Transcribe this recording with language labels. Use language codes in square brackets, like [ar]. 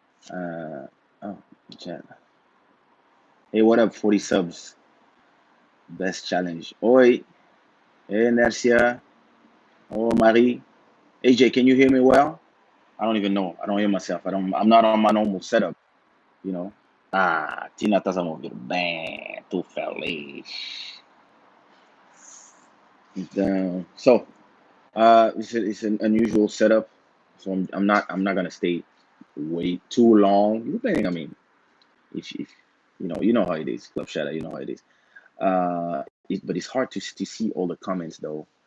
[en] Oh, chat. Hey, what up? 40 subs. Best challenge. Oi. Hey, Nercia. Oh, Marie. AJ, can you hear me well? I don't even know. I don't hear myself. I'm not on my normal setup, you know. [pt] Ah, Tina estás a me ouvir bem. Tô feliz. [en] Então, it's an unusual setup, so I'm not gonna stay way too long. Depending, I mean, if you know how it is, Club Shada, you know how it is. But it's hard to see all the comments though.